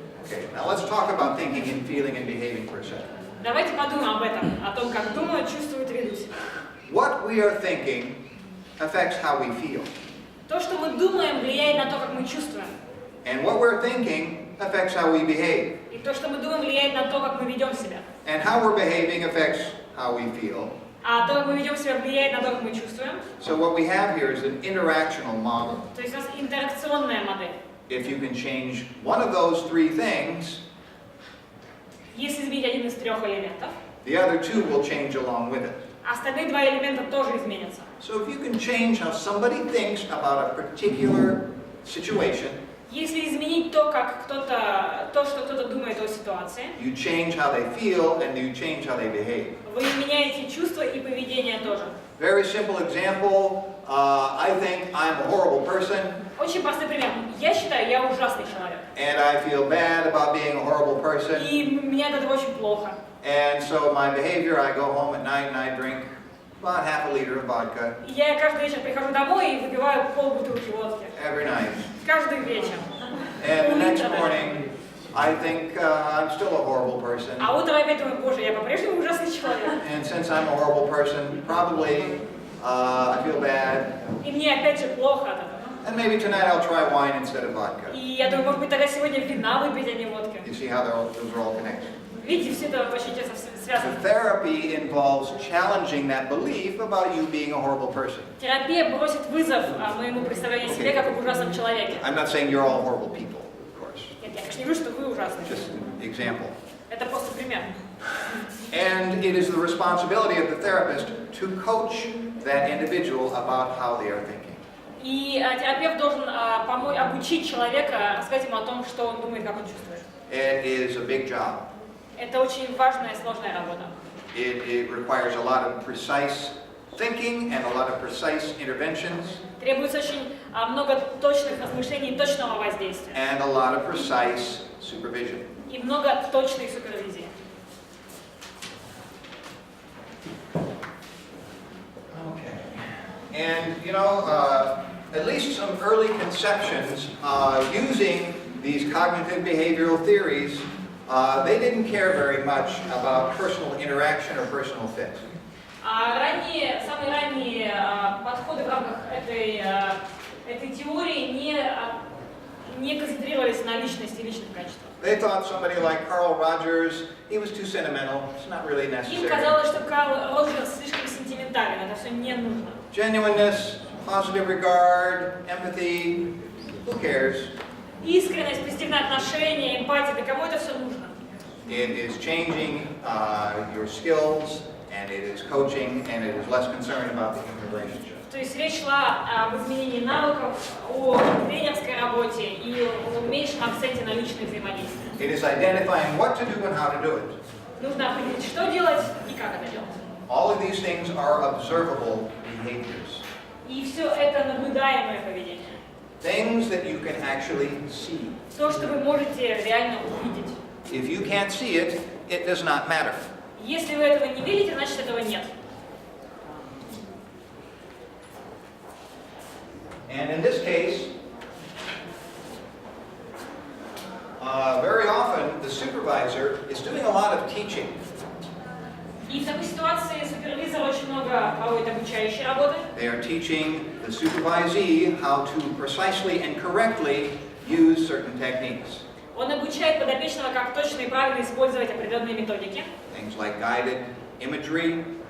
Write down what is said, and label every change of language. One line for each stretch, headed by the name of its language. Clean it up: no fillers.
English: Okay, now let's talk about thinking and feeling and behaving for a second.
Russian: Давайте подумаем об этом, о том, как думают, чувствуют и ведут себя.
English: What we are thinking affects how we feel.
Russian: То, что мы думаем, влияет на то, как мы чувствуем.
English: And what we're thinking affects how we behave.
Russian: И то, что мы думаем, влияет на то, как мы ведем себя.
English: And how we're behaving affects how we feel.
Russian: А то, как мы ведем себя, влияет на то, как мы чувствуем.
English: So what we have here is an interactional model.
Russian: То есть у нас интеракционная модель.
English: If you can change one of those three things,
Russian: Если изменить один из трех элементов,
English: the other two will change along with it.
Russian: остальные два элемента тоже изменятся.
English: So if you can change how somebody thinks about a particular situation,
Russian: Если изменить то, что кто-то думает о ситуации,
English: you change how they feel and you change how they behave.
Russian: вы меняете чувства и поведение тоже.
English: Very simple example, I think I'm a horrible person
Russian: Очень простой пример. Я считаю, я ужасный человек.
English: and I feel bad about being a horrible person.
Russian: И мне от этого очень плохо.
English: And so my behavior, I go home at night and I drink about half a liter of vodka
Russian: И я каждый вечер прихожу домой и выпиваю полбутылки водки.
English: every night.
Russian: Каждый вечер.
English: And the next
Russian: Пол-литра.
English: morning, I think I'm still a horrible person.
Russian: А утром опять думаю, боже, я по-прежнему ужасный человек.
English: And since I'm a horrible person, probably I feel bad.
Russian: И мне опять же плохо от этого.
English: And maybe tonight I'll try wine instead of vodka.
Russian: И я думаю, может быть, тогда сегодня вина выпить, а не водки.
English: You see how those are all connected.
Russian: Видите, все это очень тесно связано.
English: The therapy involves challenging that belief about you being a horrible person.
Russian: Терапия бросит вызов моему представлению о себе как об ужасном человеке.
English: I'm not saying you're all horrible people, of course.
Russian: Нет, я, конечно, не говорю, что вы ужасный.
English: Just an example.
Russian: Это просто пример.
English: And it is the responsibility of the therapist to coach that individual about how they are thinking.
Russian: И терапевт должен обучить человека, рассказать ему о том, что он думает, как он чувствует.
English: It is a big job.
Russian: Это очень важная и сложная работа.
English: It requires a lot of precise thinking and a lot of precise interventions
Russian: Требуется очень много точных размышлений и точного воздействия.
English: and a lot of precise supervision.
Russian: И много точной супервизии.
English: Okay. And you know, at least some early conceptions using these cognitive behavioral theories, they didn't care very much about personal interaction or personal fit.
Russian: Самые ранние подходы в рамках этой теории не концентрировались на личности и личных качествах.
English: They thought somebody like Carl Rogers, he was too sentimental. It's not really
Russian: Им
English: necessary.
Russian: казалось, что Карл Роджерс слишком сентиментален, это все не нужно.
English: Genuineness, positive regard, empathy, who cares?
Russian: Искренность, позитивное отношение, эмпатия, да кому это все нужно?
English: It is changing your skills, and it is coaching, and it is less concerned about the human relationship.
Russian: То есть речь шла об изменении навыков, о тренерской работе и о меньшем акценте на личные взаимодействия.
English: It is identifying what to do and how to do it.
Russian: Нужно определить, что делать и как это делать.
English: All of these things are observable behaviors.
Russian: И все это наблюдаемое поведение.
English: Things that you can actually see.
Russian: То, что вы можете реально увидеть.
English: If you can't see it, it does not matter.
Russian: Если вы этого не видите, значит этого нет.
English: And in this case, very often the supervisor is doing a lot of teaching.
Russian: И в такой ситуации супервизор очень много проводит обучающей работы.
English: They are teaching the supervisee how to precisely and correctly use certain techniques.
Russian: Он обучает подопечного, как точно и правильно использовать определенные методики.
English: Things like guided imagery,